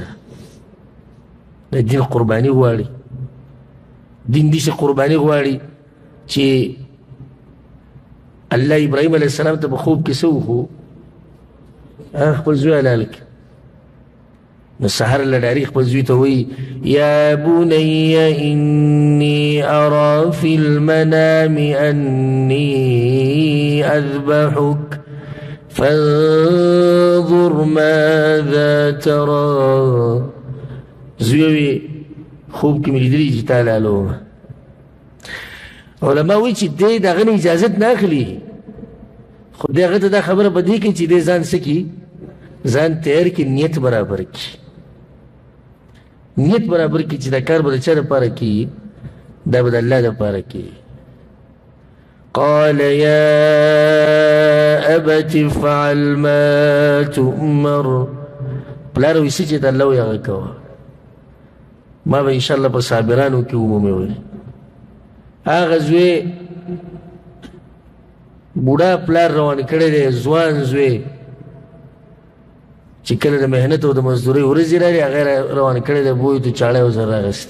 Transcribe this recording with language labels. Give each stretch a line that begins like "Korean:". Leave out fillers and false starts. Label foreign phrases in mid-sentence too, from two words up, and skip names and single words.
Pashto: د دین قرباني غواړي، دین داسې قرباني غواړي چې الله ابراهیم
Arabic: علیه السلام
Pashto: ته په خوب کې څه وښو، خپل زوی حلال کړ. نو سحر له ډاري خپل زوی ته وایي
Arabic: یا بني إني أرى في المنام أني أذبحك فانظر ماذا ترى.
Pashto: زوی خوب کې مې لیدلي چې تا حلالوم. علما وایي چې دی د هغه نه اجازت نه اخلي، خو دی هغه ته دا خبره په دې کوي چې دی ځان څه کړي، ځان تیار کړي، نیت برابر کړي، نیت برابر کړي چې دا کار به د چا دپاره کړي، دا به د الله دپاره کړي.
Arabic: قال يا أبت افعل ما تؤمر.
Pashto: پلار وایي څه چې ته الله وایي هغه کوه، ما به انشاءالله په صابرانو کې ومومې وایي. هغه زوی بوډا پلار روان کړی دی، ځوان زوی چې کله د محنت او د مزدورۍ ورځې راغلې هغه روان کړی دی، بوی ته چاړه او زر راغستی.